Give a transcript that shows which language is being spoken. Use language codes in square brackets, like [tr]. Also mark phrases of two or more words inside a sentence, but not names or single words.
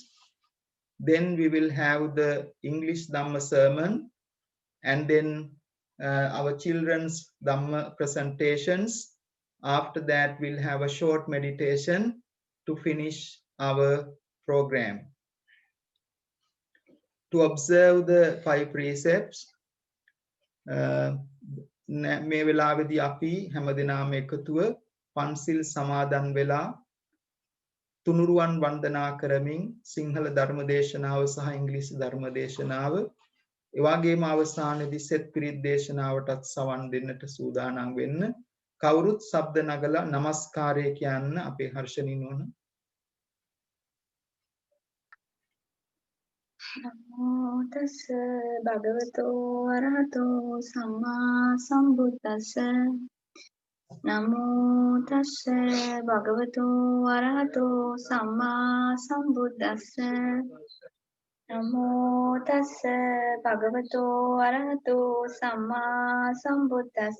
[en] Then we will have the English Dhamma sermon, and then our children's Dhamma presentations. After that, we'll have a short meditation to finish our program. To observe the 5 precepts, [si] මේ වෙලාවේදී අපි හැමදෙනාම එකතුව පන්සිල් සමාදන් වෙලා තුනුරුවන් වන්දනා කරමින් සිංහල ධර්ම දේශනාව සහ ඉංග්‍රීසි ධර්ම දේශනාව එවාගේම අවසානයේදී සෙත් පිරිත් දේශනාවටත් සවන් දෙන්නට සූදානම් වෙන්න. කවුරුත් ශබ්ද නගලා নমස්කාරය කියන්න. අපේ හර්ෂණී නෝන. [pi] නමෝ තස්ස භගවතෝ අරහතෝ සම්මා සම්බුද්දස්ස නමෝ තස්ස භගවතෝ අරහතෝ සම්මා සම්බුද්දස්ස නමෝ තස්ස භගවතෝ අරහතෝ සම්මා සම්බුද්දස්ස